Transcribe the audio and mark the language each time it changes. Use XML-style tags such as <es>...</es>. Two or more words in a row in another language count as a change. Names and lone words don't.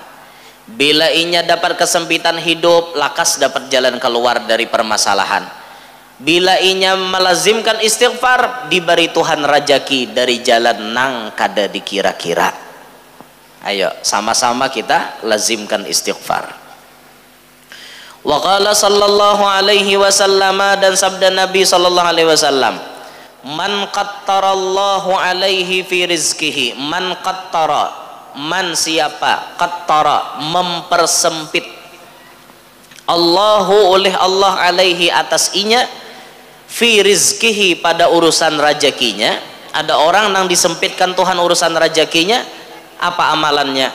<bjn>Bila inya dapat kesempitan hidup, lakas dapat jalan keluar dari permasalahan. Bila inya melazimkan istighfar, diberi Tuhan rajaki dari jalan nang kada dikira-kira. Ayo sama-sama kita lazimkan istighfar.</bjn> <ar>وقال صلى الله عليه وسلم,</ar> <bjn>dan sabda Nabi</bjn> <ar>صلى الله عليه وسلم, من قتر الله عليه في رزقه, من قتر,</ar> <bjn>man siapa, qattara mempersempit, Allahu oleh Allah alaihi atas inya,</bjn> <ar>في رزقه</ar> <bjn>pada urusan rajakinya. Ada orang yang disempitkan Tuhan urusan rajakinya, apa amalannya?</bjn>